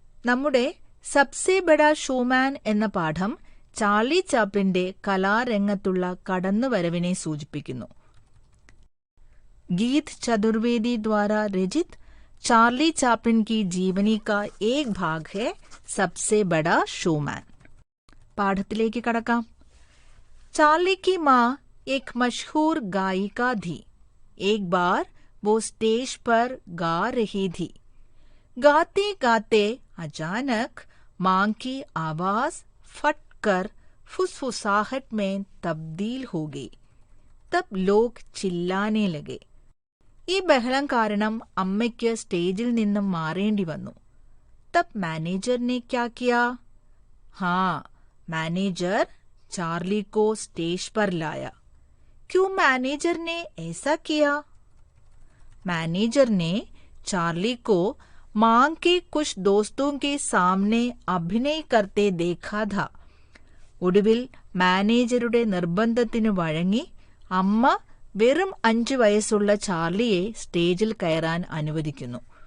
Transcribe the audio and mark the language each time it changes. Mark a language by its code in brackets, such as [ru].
[ml] നമ്മുടെ സബ്സെ ബഡാ ഷോമാൻ എന്ന പാഠം ചാർലി ചാപ്ലിന്റെ കലാരംഗത്തുള്ള കടന്നുവരവിനെ സൂചിപ്പിക്കുന്നു. [hi] गीत चतुर्वेदी द्वारा रचित चार्ली चैपलिन की जीवनी का एक भाग है सबसे बड़ा शोमैन. [ml] പാഠത്തിലേക്ക് കടക്കാം. [hi] चार्ली की माँ एक मशहूर गायिका थी. एक बार वो स्टेज पर गा रही थी. गाते गाते अचानक माँ की आवाज फटकर फुसफुसाहट में तब्दील हो गई. तब लोग चिल्लाने लगे. [ml] ഈ ബഹളം കാരണം അമ്മയ്ക്ക് സ്റ്റേജിൽ നിന്നും മാറേണ്ടി വന്നു. [hi] തബ് മാനേജർ ने क्या किया? हाँ, मैनेजर चार्ली को स्टेज पर लाया. क्यों मैनेजर ने ऐसा किया? मैनेजर ने चार्ली को मां के कुछ दोस्तों के सामने अभिनय करते देखा था. [ml] ഒടുവിൽ മാനേജറുടെ നിർബന്ധത്തിനു വഴങ്ങി അമ്മ വെറും 5 വയസ്സുള്ള ചാർലിയെ സ്റ്റേജിൽ കയറാൻ അനുവദിക്കുന്നു.